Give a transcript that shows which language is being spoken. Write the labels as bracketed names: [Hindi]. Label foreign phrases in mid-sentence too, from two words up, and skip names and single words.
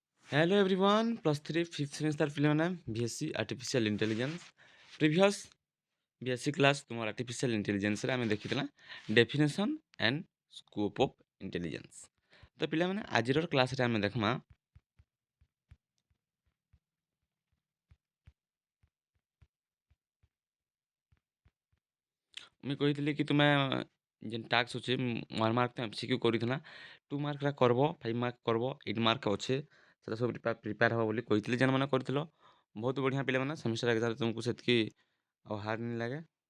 [English] Hello everyone, plus 3 fifth semester ପିଲାମାନେ BSc Artificial Intelligence previous BSc class ତୁମର Artificial Intelligenceରେ [Sambalpuri] ଆମେ ଦେଖିଥିଲା [English] definition and scope of intelligence। [Sambalpuri] ତ ପିଲାମାନେ ଆଜିର କ୍ଲାସ୍ରେ ଆମେ ଦେଖମା ମୁଇଁ କହିଥିଲି କି ତୁମେ ଯେନ୍ ଟାସ୍କ ଅଛେ 1 ମାର୍କ ତ MCQ କରିଥିନା 2 ମାର୍କରା କରବ 5 ମାର୍କ କରବ 8 ମାର୍କ ଅଛେ ସେଟା ସବୁ ପ୍ରିପେୟାର ହବ ବୋଲି କହିଥିଲି ଯେନ୍ ମାନେ କରିଥିଲ ବହୁତ ବଢ଼ିଆ ପିଲାମାନେ [English] semester exam [Sambalpuri] ତୁମକୁ ସେତିକି ଆଉ ହାର୍ଡ ନି ଲାଗେ।